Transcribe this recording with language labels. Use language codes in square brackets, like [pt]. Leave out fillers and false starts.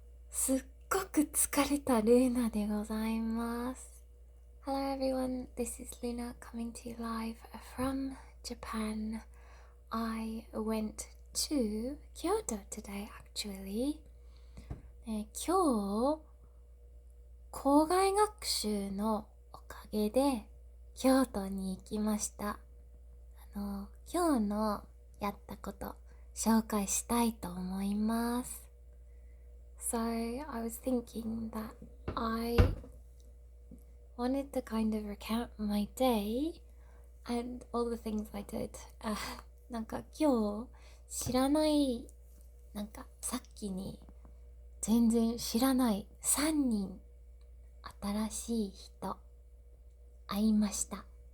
[ja] すっごく疲れたルーナでございます。 [en] Hello everyone, this is Luna coming to you live from Japan. I went to Kyoto today actually. [ja] 今日、校外学習のおかげで京都に行きました。今日のやったこと紹介したいと思います。 [en] So I was thinking that I wanted to kind of recount my day and all the things I did. [ja] なんか今日知らないさっきに全然知らない3人新しい人会いました。